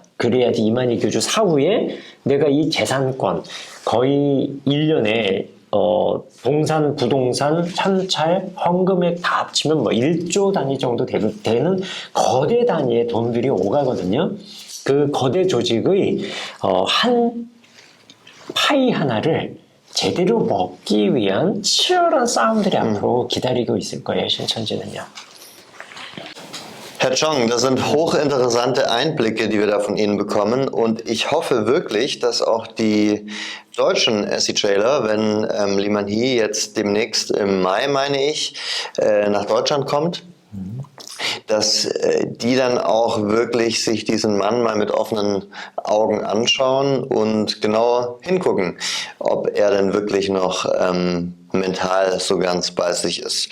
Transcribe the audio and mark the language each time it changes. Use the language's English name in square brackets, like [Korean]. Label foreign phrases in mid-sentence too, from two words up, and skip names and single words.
[Korean] 그래야지 이만희 교주 사후에 내가 이 재산권 거의 1년에 동산, 부동산, 현찰, 헌금액 다 합치면 뭐 1조 단위 정도 되는 거대 단위의 돈들이 오가거든요. 그 거대 조직의 한 파이 하나를 제대로 먹기 위한 치열한 싸움들이 앞으로 기다리고 있을 거예요, 신천지는요. [German] Herr Chong, das sind hochinteressante Einblicke, die wir da von Ihnen bekommen, und ich hoffe wirklich, dass auch die deutschen SC-Trailer, wenn Liman Hee jetzt demnächst im Mai, meine ich, nach Deutschland kommt, dass die dann auch wirklich sich diesen Mann mal mit offenen Augen anschauen und genau hingucken, ob er denn wirklich noch mental so ganz bei sich ist.